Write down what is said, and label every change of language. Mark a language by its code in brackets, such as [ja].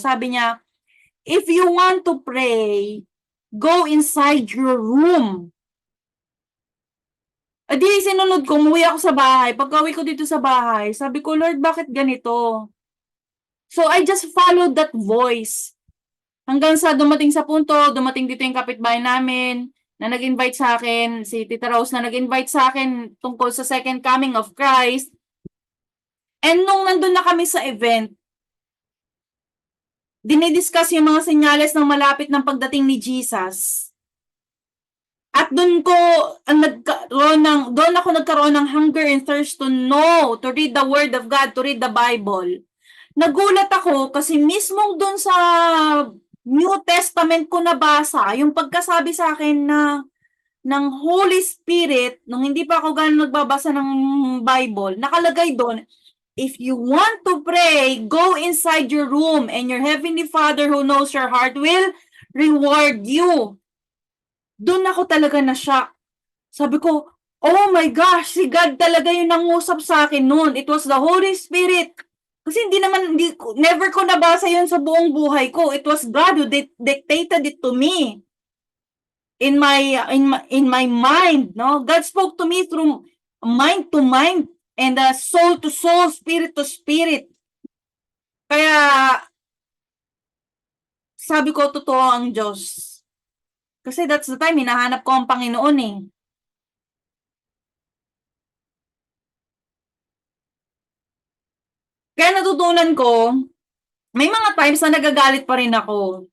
[tl] Sabi niya, [en] if you want to pray, go inside your room. [tl] Adi, sinunod ko, umuwi ako sa bahay. Pagka-uwi ko dito sa bahay, sabi ko, Lord, bakit ganito? [en] So, I just followed that voice. [tl] Hanggang sa dumating dito yung kapitbahay namin, na nag-invite sa akin, si Tita Rose na nag-invite sa akin tungkol sa [en] second coming of Christ. [tl] And nung nandun na kami sa event, dinidiscuss yung mga senyales ng malapit ng pagdating ni Jesus. At doon ako nagkaroon ng [en] hunger and thirst to know, to read the Word of God, to read the Bible. [tl] Nagulat ako kasi mismong doon sa New Testament ko nabasa, yung pagkasabi sa akin ng Holy Spirit, nung hindi pa ako gano'n nagbabasa ng Bible, nakalagay doon, [en] if you want to pray, go inside your room and your Heavenly Father who knows your heart will reward you. [tl] Doon ako talaga na-shock. Sabi ko, [en] oh my gosh, [tl] si God talaga yung nangusap sa akin noon. [en] It was the Holy Spirit. [tl] Kasi never ko nabasa yun sa buong buhay ko. [en] It was God who dictated it to me. In my mind, no? God spoke to me through mind to mind and soul to soul, spirit to spirit. [tl] Kaya sabi ko, totoo ang Diyos. Kasi [en] that's the time [tl] hinahanap ko ang Panginoon eh. Kaya natutunan ko, may mga times na nagagalit pa rin ako.